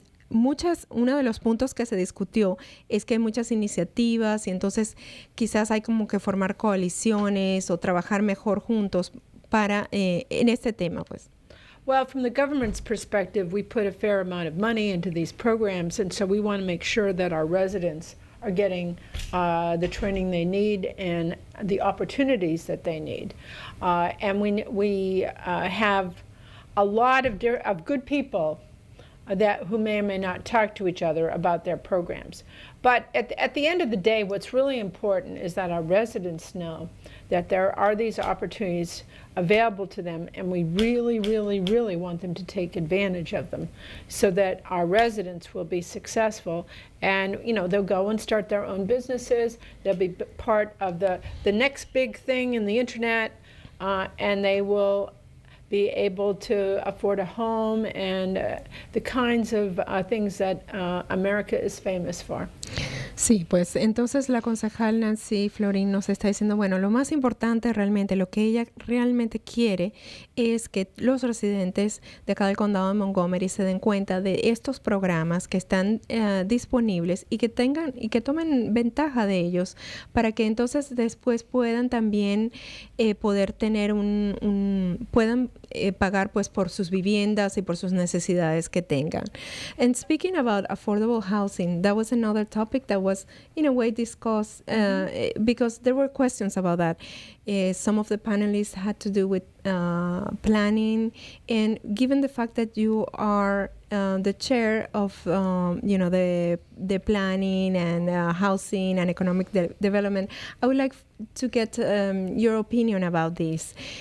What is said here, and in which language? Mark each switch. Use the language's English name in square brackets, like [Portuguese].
[Spanish] Uno de los puntos que se discutió es que hay muchas iniciativas y entonces quizás hay como que formar coaliciones o trabajar mejor juntos para en este tema, pues. [English] Well, from the government's perspective, we put a fair amount of money into these programs, and so we want to make sure that our residents are getting the training they need and the opportunities that they need. And we have a lot of good people who may or may not talk to each other about their programs. But at the end of the day, what's really important is that our residents know that there are these opportunities available to them, and we really, really, really want them to take advantage of them so that our residents will be successful. And, you know, they'll go and start their own businesses. They'll be part of the next big thing in the internet, and they will be able to afford a home and the kinds of things that America is famous for. [Spanish] Sí, pues entonces la concejal Nancy Florín nos está diciendo, bueno, lo más importante realmente, lo que ella realmente quiere es que los residentes de acá del condado de Montgomery se den cuenta de estos programas que están disponibles y que tengan y que tomen ventaja de ellos para que entonces después puedan también poder tener puedan pagar pues por sus viviendas y por sus necesidades que tengan. [English] And speaking about affordable housing, that was another topic that was in a way discussed because there were questions about that. Some of the panelists had to do with planning, and given the fact that you are the chair of the planning and housing and economic development, I would like to get your opinion about this.